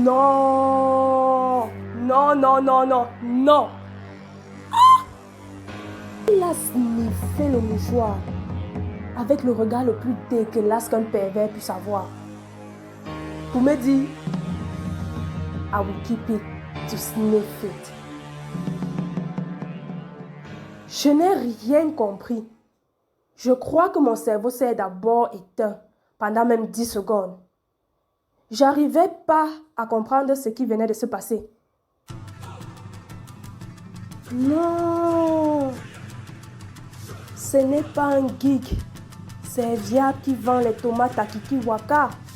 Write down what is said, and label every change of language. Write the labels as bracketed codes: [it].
[fr] Non, non, non, non, non, non. Il a sniffé le mouchoir avec le regard le plus dégueulasse qu'un pervers puisse avoir. Pour me dire, [en] I will keep it to sniff it. [fr] Je n'ai rien compris. Je crois que mon cerveau s'est d'abord éteint pendant même 10 secondes. J'arrivais pas à comprendre ce qui venait de se passer. Non, ce n'est pas un geek serviable qui vend les tomates à Kiki Waka.